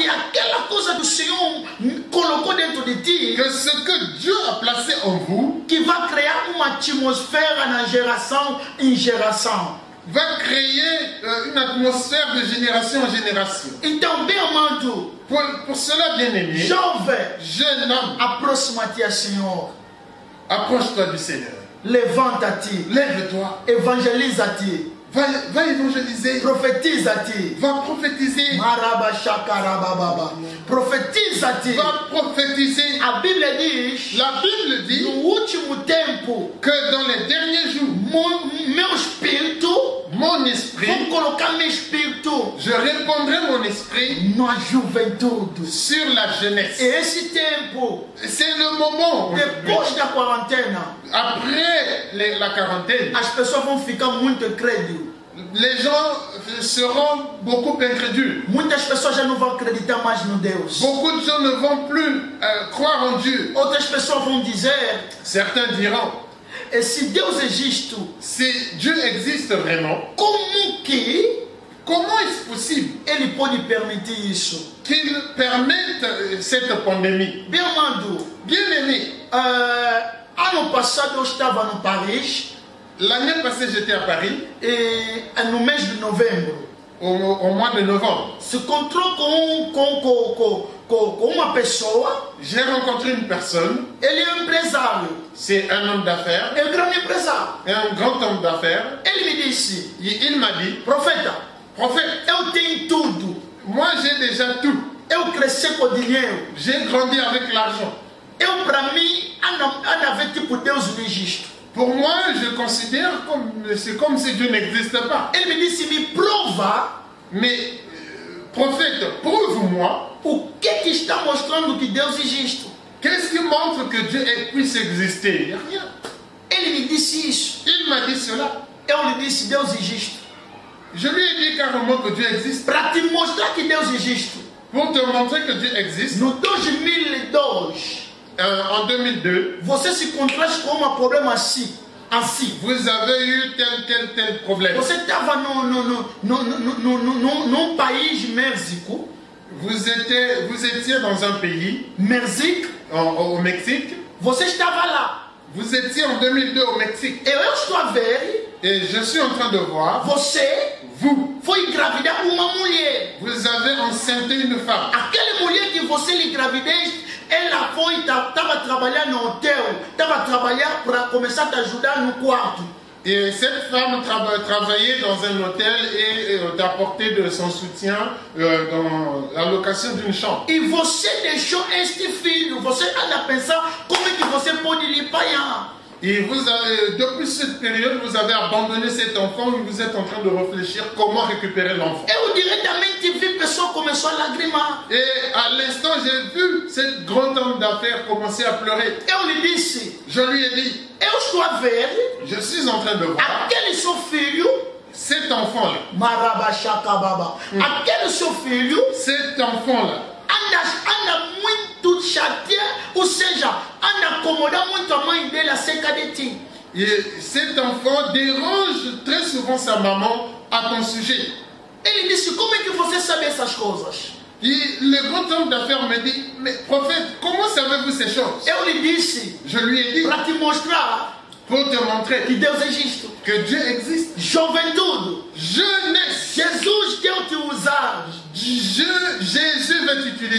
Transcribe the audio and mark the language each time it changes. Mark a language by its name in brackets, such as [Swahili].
[Portuguese] que aquela coisa do Senhor colocou dentro de ti, [French] que ce que Dieu a placé en vous [Portuguese] que vai criar uma atmosfera na geração em geração. [French] va créer une atmosphère de génération en génération. [Portuguese] Então, bem amado, [French] Pour cela, bien-aimé, [Portuguese] jovem, [French] jeune homme, [Portuguese] aproxima-te ao Senhor, [French] approche-toi du Seigneur. [Portuguese] levanta-te, [French] Lève-toi. [Portuguese] evangeliza-te, [French] Va évangéliser. [Portuguese] profetiza-te. [French] Va prophétiser. [Portuguese] Maraba shakarababa. Profetiza-te. [French] Va prophétiser. [Portuguese] A Bíblia diz, [French] La Bible dit [Portuguese] no último tempo, [French] que dans les derniers jours, [Portuguese] meu espírito, [French] mon esprit, [Portuguese] vou colocar meu espírito [French] je répandrai mon esprit [Portuguese] na juventude. [French] sur la jeunesse. [Portuguese] E esse tempo, [French] C'est le moment, [Portuguese] depois da quarentena, [French] après la quarantaine, [Portuguese] as pessoas vão ficar muito incrédulas. [French] les gens seront beaucoup incrédules. [Portuguese] Muitas pessoas já não vão acreditar mais no Deus. [French] Beaucoup de gens ne vont plus croire en Dieu. [Portuguese] Outras pessoas vão dizer, [French] Certains diront, [Portuguese] e se Deus existe, [French] si Dieu existe vraiment, [Portuguese] como que [French] comment est-ce possible [Portuguese] Ele pode permitir isso? [French] qu'il permette cette pandémie? [Portuguese] Bem amado, [French] Bien-aimé, [Portuguese] ano passado eu estava no Paris [French] l'année passée j'étais à Paris, [Portuguese] e no mês de novembro [French] au mois de novembre. [Portuguese] se encontrou com uma pessoa, [French] j'ai rencontré une personne, [Portuguese] ele é um empresário, [French] c'est un homme d'affaires, [Portuguese] é um grande empresário. [French] un grand homme d'affaires. [Portuguese] Ele me disse, [French] Il m'a dit, [Portuguese] profeta, [French] prophète, [Portuguese] eu tenho tudo. [French] moi j'ai déjà tout. [Portuguese] Eu cresci com dinheiro. [French] J'ai grandi avec l'argent. [Portuguese] Eu, para mim, andava tipo Deus não existe. [French] Pour moi, je considère comme c'est comme si Dieu n'existe pas. [Portuguese] Ele me disse, me prova. [French] Mais prophète, prouve-moi. [Portuguese] O que está mostrando que Deus existe? [French] Qu'est-ce qui montre que Dieu puisse exister? Il n'y a rien. [Portuguese] Ele me disse isso. [French] Il m'a dit cela. [Portuguese] Eu lhe disse, Deus existe. [French] Je lui ai dit carrément que Dieu existe. [Portuguese] Para te mostrar que Deus existe. [French] Pour te montrer que Dieu existe. [Portuguese] No 2002. [French] En 2002, [Portuguese] você se contraste com um problema assim. [French] Vous avez eu tel problème. [Portuguese] Você estava num país, México. [French] Vous étiez dans un pays, [Portuguese] Mexique. [French] au Mexique. [Portuguese] Você estava lá. [French] Vous étiez en 2002 au Mexique. [Portuguese] Eu estou a ver. [French] Et je suis en train de voir. Vous [Portuguese] foi engravidar uma mulher. [French] Vous avez enceinté une femme. [Portuguese] Aquela mulher que você lhe engravidez, ela foi, estava trabalhando no hotel, estava trabalhando para começar a te ajudar no quarto. [French] Et cette femme travaillait dans un hôtel et d'apporter de son soutien dans la location d'une chambre. [Portuguese] E você deixou este filho, você anda a pensar como é que você pode lhe pagar. [French] Et vous avez, depuis cette période, vous avez abandonné cet enfant et vous êtes en train de réfléchir comment récupérer l'enfant. [Portuguese] Eu diretamente vi pessoa começou a lagrimar. [French] Et à l'instant, j'ai vu cette grande homme d'affaires commencer à pleurer. [Portuguese] Eu lhe disse, [French] je lui ai dit, [Portuguese] eu estou a ver, [French] je suis en train de voir [Portuguese] aquele seu filho, [French] cet enfant-là. [Portuguese] Marabachakababa. Aquele seu filho, [French] cet enfant-là, [Portuguese] anda muito chateado, ou seja, anda acomodar muito a mãe dele acerca de ti. [French] Et cet enfant dérange très souvent sa maman à ton sujet. [Portuguese] Ele disse, como é que você sabe essas coisas? [French] Et le grand homme d'affaires me dit, mais prophète, comment savez-vous ces choses? [Portuguese] Eu lhe disse, [French] je lui ai dit, [Portuguese] para te mostrar, [French] pour te montrer [Portuguese] que Deus existe, [French] que Dieu existe. [Portuguese] Juventude, [French] jeunesse, [Portuguese] Jesus quer te usar. [French] Jésus veut t'utiliser.